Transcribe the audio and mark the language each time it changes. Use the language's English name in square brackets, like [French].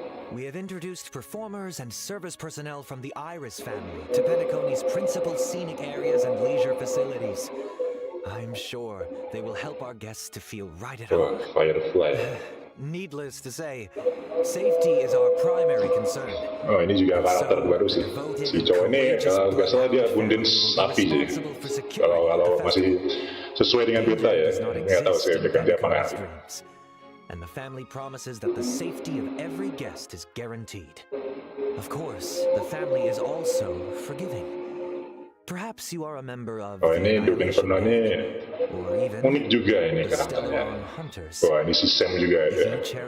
[English] We have introduced performers and service personnel from the Iris family to Penacony's principal scenic areas and leisure facilities. I'm sure they will help our guests to feel right at home. Firefly. Needless to say, safety is our primary concern. [Indonesian] Oh ini juga karakter baru sih. Si cowok ini kalau nggak salah dia Abundance Napi sih. Kalau masih sesuai dengan berita ya. Nggak tahu sih dia apa nggak. [English] And the family promises that the safety of every guest is guaranteed. Of course, the family is also forgiving. Perhaps you are a member of [Indonesian] ini Duke Inferno ini unik juga ini karakternya. Wah ini si Sam juga ada.